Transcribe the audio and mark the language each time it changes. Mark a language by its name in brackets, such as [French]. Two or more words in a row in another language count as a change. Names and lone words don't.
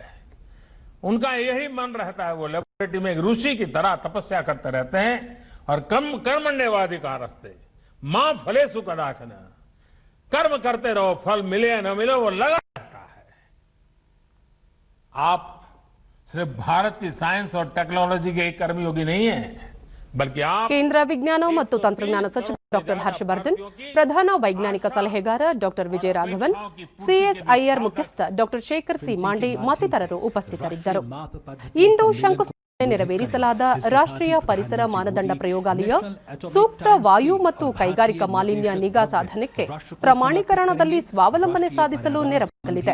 [Hindi] उनका यही मन रहता है, वो लेबोरेटरी में एक ऋषि की तरह तपस्या करते रहते हैं और [Sanskrit] कर्मण्येवाधिकारस्ते मां फलेषु कदाचन, [Hindi] कर्म करते रहो, फल मिले या न मिले वो लगा रहता है। आप सिर्फ भारत की साइंस और टेक्नोलॉजी के एक कर्मयोगी नहीं है, बल्कि आप [Kannada] ಕೇಂದ್ರ ವಿಜ್ಞಾನ ಮತ್ತು ತಂತ್ರಜ್ಞಾನ ಸಚಿವ ಡಾಕ್ಟರ್ ಹರ್ಷವರ್ಧನ್, ಪ್ರಧಾನ ವೈಜ್ಞಾನಿಕ ಸಲಹೆಗಾರ ಡಾಕ್ಟರ್ ವಿಜಯ ರಾಘವನ್, ಸಿಎಸ್ಐಆರ್ ಮುಖ್ಯಸ್ಥ ಡಾಕ್ಟರ್ ಶೇಖರ್ ಸಿ ಮಾಂಡೆ ಮತ್ತಿತರರು ಉಪಸ್ಥಿತರಿದ್ದರು. ಇಂದು ಶಂಕುಸ್ಥಾಪನೆ ನೆರವೇರಿಸಲಾದ ರಾಷ್ಟ್ರೀಯ ಪರಿಸರ ಮಾನದಂಡ ಪ್ರಯೋಗಾಲಯ ಸೂಕ್ತ ವಾಯು ಮತ್ತು ಕೈಗಾರಿಕಾ ಮಾಲಿನ್ಯ ನಿಗಾ ಸಾಧನಕ್ಕೆ ಪ್ರಮಾಣೀಕರಣದಲ್ಲಿ ಸ್ವಾವಲಂಬನೆ ಸಾಧಿಸಲು ನೆರವಾಗಲಿದೆ.